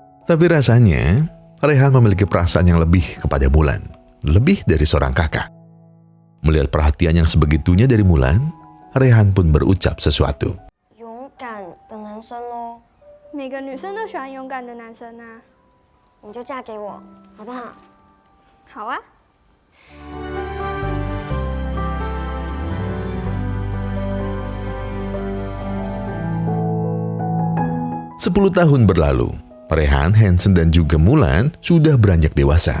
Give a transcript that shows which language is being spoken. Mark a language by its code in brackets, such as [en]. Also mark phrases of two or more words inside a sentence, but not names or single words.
[id] Tapi rasanya, Rehan memiliki perasaan yang lebih kepada Mulan. Lebih dari seorang kakak. Melihat perhatian yang sebegitunya dari Mulan, Rehan pun berucap sesuatu. [zh] 勇敢的男生咯，每个女生都喜欢勇敢的男生啊。你就嫁给我，好不好？好啊。 [id] 10 tahun berlalu, Rehan, Hansen, dan juga Mulan sudah beranjak dewasa.